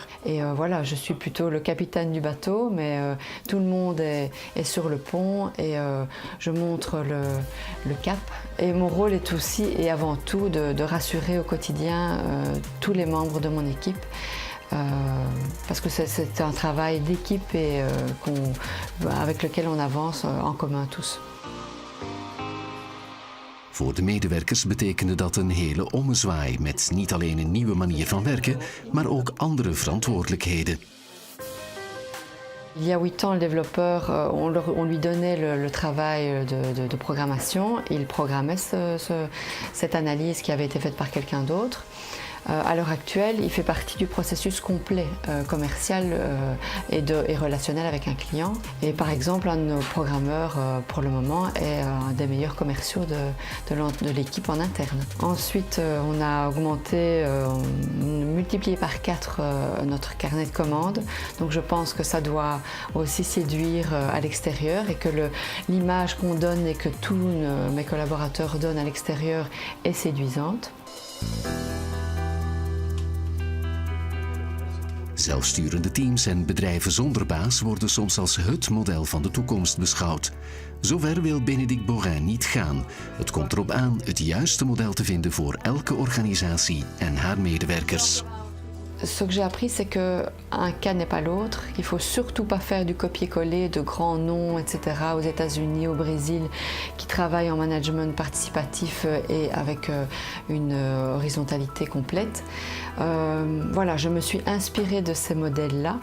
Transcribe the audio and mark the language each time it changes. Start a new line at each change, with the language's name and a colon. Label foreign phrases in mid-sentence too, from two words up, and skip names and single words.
French: Et voilà, je suis plutôt le capitaine du bateau, mais tout le monde est sur le pont et je montre le cap. Et mon rôle est aussi et avant tout de rassurer au quotidien tous les membres de mon équipe. Parce que c'est un travail d'équipe et avec lequel on avance en commun tous.
Dutch: Voor de medewerkers betekende dat een hele ommezwaai met niet alleen een nieuwe manier van werken, maar ook andere verantwoordelijkheden.
French: Il y a 8 ans, le développeur, on lui donnait le travail de programmation. Il programmait cette analyse qui avait été faite par quelqu'un d'autre. À l'heure actuelle, il fait partie du processus complet commercial et relationnel avec un client. Et par exemple, un de nos programmeurs, pour le moment, est un des meilleurs commerciaux de l'équipe en interne. Ensuite, on a augmenté, multiplié par 4 notre carnet de commandes. Donc je pense que ça doit aussi séduire à l'extérieur et que l'image qu'on donne et que tous mes collaborateurs donnent à l'extérieur est séduisante.
Dutch: Zelfsturende teams en bedrijven zonder baas worden soms als het model van de toekomst beschouwd. Zover wil Bénédicte Borin niet gaan. Het komt erop aan het juiste model te vinden voor elke organisatie en haar medewerkers.
French: Ce que j'ai appris, c'est qu'un cas n'est pas l'autre, qu'il ne faut surtout pas faire du copier-coller de grands noms, etc. aux États-Unis, au Brésil, qui travaillent en management participatif et avec une horizontalité complète. Voilà, je me suis inspirée de ces modèles-là.